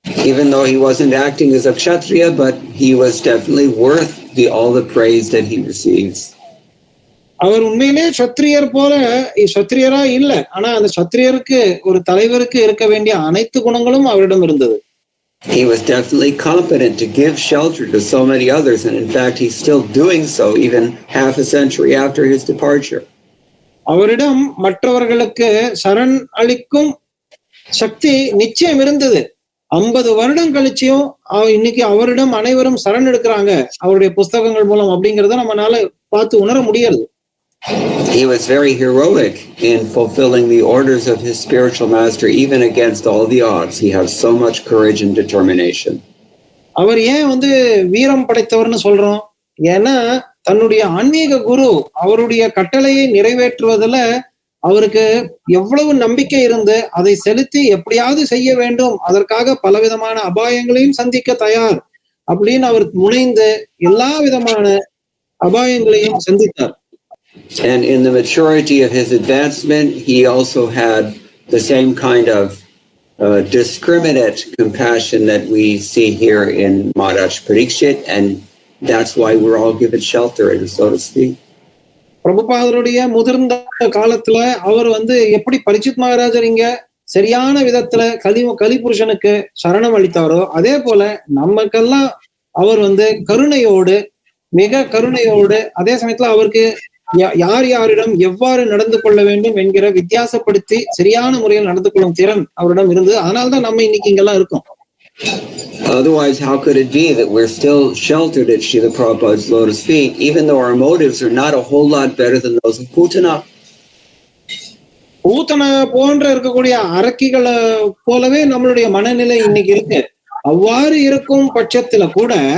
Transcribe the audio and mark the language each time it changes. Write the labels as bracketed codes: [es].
[en] Even though he wasn't acting as a kshatriya, but he was definitely worth all the praise that he receives. [ta] அவர் உண்மையிலே சத்திரியரா இல்ல, ஆனா அந்த சத்திரியருக்கு ஒரு தலைவருக்கு இருக்க வேண்டிய அனைத்து குணங்களும் அவரிடம் இருந்தது. [en] He was definitely competent to give shelter to so many others, and in fact he's still doing so even half a century after his departure. [ta] அவரிடம் மற்றவர்களுக்கு சரண் அளிக்கும் சக்தி நிச்சயம் இருந்தது. 50 வருடம் கழிச்சியும் இன்னைக்கு அவரிடம் அனைவரும் சரண் எடுக்கிறாங்க அவருடைய புஸ்தகங்கள் மூலம் அப்படிங்கறத நம்மளால பார்த்து உணர முடியாது. [en] He was very heroic in fulfilling the orders of his spiritual master even against all the odds. He has so much courage and determination. [ta] அவர் ஏன் வந்து வீரம் படைத்தவர்னு சொல்றோம்? ஏன்னா தன்னுடைய ஆன்மீக குரு அவருடைய கட்டளையை நிறைவேற்றுவதில் அவருக்கு எவ்வளவு நம்பிக்கை இருந்து அதை செலுத்தி எப்படியாவது செய்ய வேண்டும், அதற்காக பலவிதமான அபாயங்களையும் சந்திக்க தயார் அப்படின்னு அவர் முனைந்து எல்லா விதமான அபாயங்களையும் சந்தித்தார். [en] And in the maturity of his advancement, he also had the same kind of discriminate compassion that we see here in Maharaj Parikshit, and that's why we're all given shelter, so to speak. [ta] பிரபுபாதருடைய முதிர்ந்த காலத்துல அவர் வந்து எப்படி பரீட்சித் மகாராஜர் இங்க சரியான விதத்துல கலிபுருஷனுக்கு சரணம் அளித்தாரோ அதே போல நமக்கெல்லாம் அவர் வந்து கருணையோடு, மிக கருணையோடு, அதே சமயத்துல அவருக்கு யாரிடம் எவ்வாறு நடந்து கொள்ள வேண்டும் என்கிற வித்தியாசப்படுத்தி சரியான முறையில் நடந்து கொள்ளும் திறன் அவரிடம் இருந்தது. அதனால்தான் நம்ம இன்னைக்கு இங்கெல்லாம் இருக்கோம். [en] Otherwise, how could it be that we're still sheltered at Srila Prabhupada's lotus feet, even though our motives are not a whole lot better than those of Putana? [ta] பூத்தனை போன்ற இருக்கக்கூடிய அரக்கிகளை போலவே நம்மளுடைய மனநிலை இன்னைக்கு இருக்கு. அவ்வாறு இருக்கும் பட்சத்துல கூட